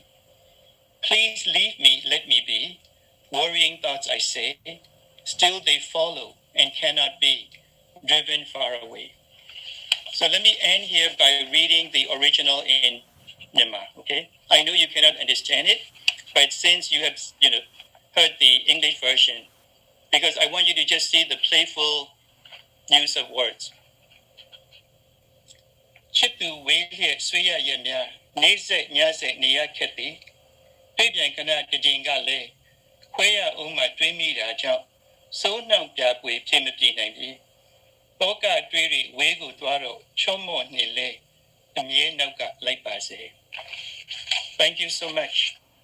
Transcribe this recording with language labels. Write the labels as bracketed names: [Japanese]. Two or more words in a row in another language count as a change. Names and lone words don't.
[English] Please leave me, let me be. Worrying thoughts, I say, still they follow and cannot be driven far away. So let me end here by reading the original in Myanmar. Okay, I know you cannot understand it, but since you have heard the English version, because I want you to just see the playful use of words. [Burmese] ချစ်သူဝေးလျက်ဆွေးရရများနေဆက်ညဆက်နေရခက်သည်တွေ့ပြန်ခဏတည်ကလည်းခွဲရအောင်မှတွေးမိတာကြောင့်စိုးနှောင်ပြပွေဖြစ်မပြေနိုင်ပြီတောကတွေးတွေဝေးကိုသွားတော့ချော့မော့နေလေအမြဲနောက်ကလိုက်ပါစေ [English] Thank you so much